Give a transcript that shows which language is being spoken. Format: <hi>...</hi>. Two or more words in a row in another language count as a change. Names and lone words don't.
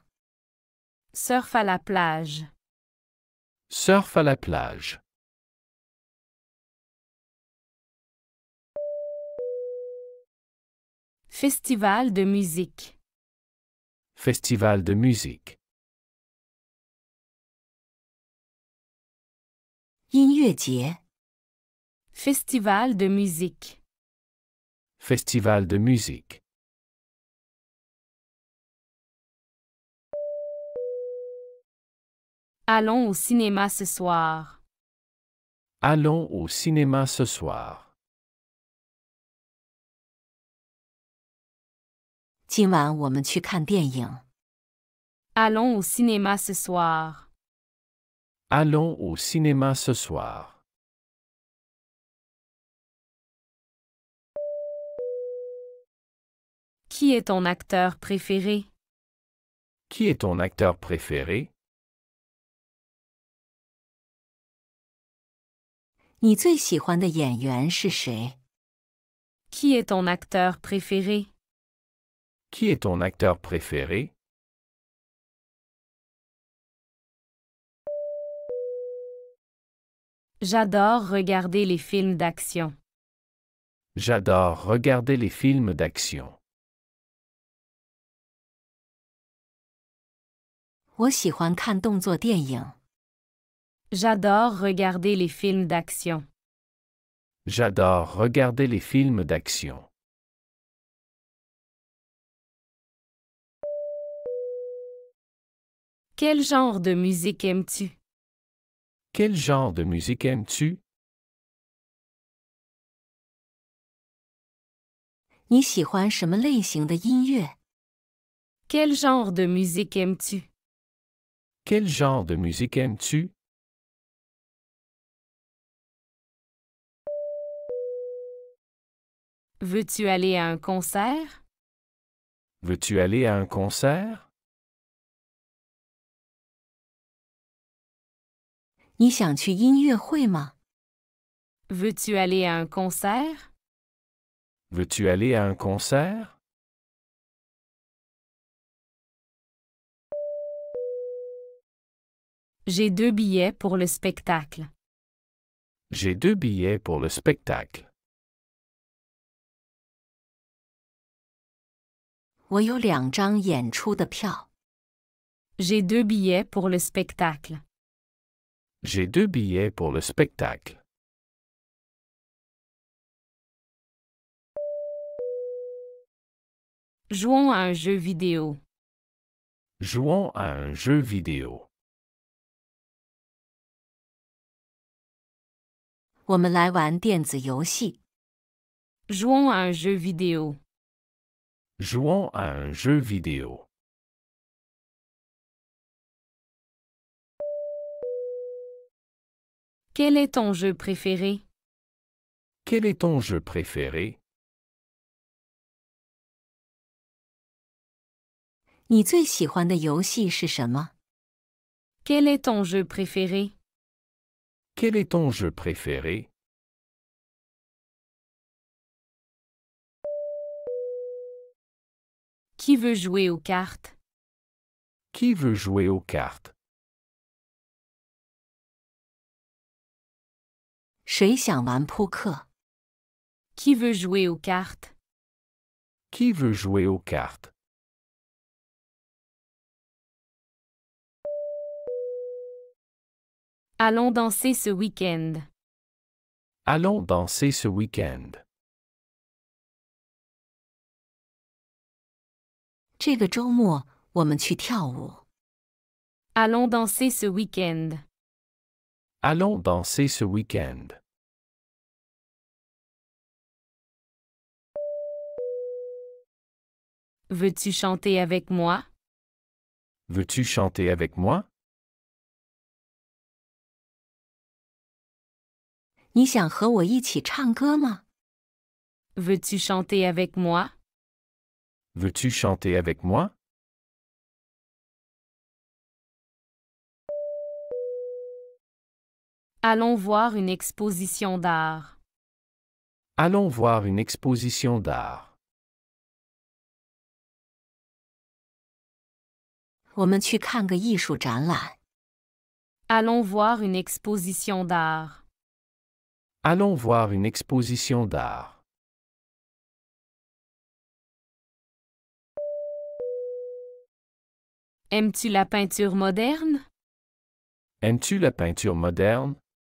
<fr>Surf à la plage. Surf à la plage. Festival de musique. Festival de musique.</fr> <zh>音乐节。</zh> <fr>Festival de musique. Festival de musique. Allons au cinéma ce soir. Allons au cinéma ce soir.</fr> <zh>今晚我们去看电影。</zh> <fr>Allons au cinéma ce soir. Allons au cinéma ce soir. Qui est ton acteur préféré? Qui est ton acteur préféré?</fr> <zh>你最喜欢的演员是谁？</zh> <fr>Qui est ton acteur préféré? Qui est ton acteur préféré? J'adore regarder les films d'action. J'adore regarder les films d'action.</fr> <zh>我喜欢看动作电影。</zh> <fr>J'adore regarder les films d'action. J'adore regarder les films d'action. Quel genre de musique aimes-tu? Quel genre de musique aimes-tu?</fr> <zh>你喜欢什么类型的音乐？</zh> <fr>Quel genre de musique aimes-tu? Quel genre de musique aimes-tu? Veux-tu aller à un concert? Veux-tu aller à un concert?</fr> <zh>你想去音乐会吗？</zh> <fr>Veux-tu aller à un concert? Veux-tu aller à un concert? J'ai 2 billets pour le spectacle. J'ai 2 billets pour le spectacle.</fr> <zh>我有2张演出的票。</zh> <fr>J'ai 2 billets pour le spectacle. J'ai 2 billets pour le spectacle. Jouons à un jeu vidéo. Jouons à un jeu vidéo.</fr> <zh>我们来玩电子游戏。</zh> <fr>Jouons à un jeu vidéo. Jouons à un jeu vidéo. Quel est ton jeu préféré? Quel est ton jeu préféré?</fr> <zh>你最喜欢的游戏是什么？</zh> <fr>Quel est ton jeu préféré? Quel est ton jeu préféré? Qui veut jouer aux cartes? Qui veut jouer aux cartes?</fr> <zh>谁想玩扑克？</zh> <fr>Qui veut jouer aux cartes? Qui veut jouer aux cartes? Allons danser ce week-end. Allons danser ce week-end.</fr> <zh>这个周末我们去跳舞。</zh> <fr>Allons danser ce week-end. Allons danser ce week-end. Veux-tu chanter avec moi? Veux-tu chanter avec moi?</fr> <zh>你想和我一起唱歌吗？</zh> <fr>Veux-tu chanter avec moi? Veux-tu chanter avec moi? Allons voir une exposition d'art. Allons voir une exposition d'art.</fr> <zh>我们去看个艺术展览。</zh> <fr>Allons voir une exposition d'art. Allons voir une exposition d'art. Aimes-tu la peinture moderne? Aimes-tu la peinture moderne?</fr>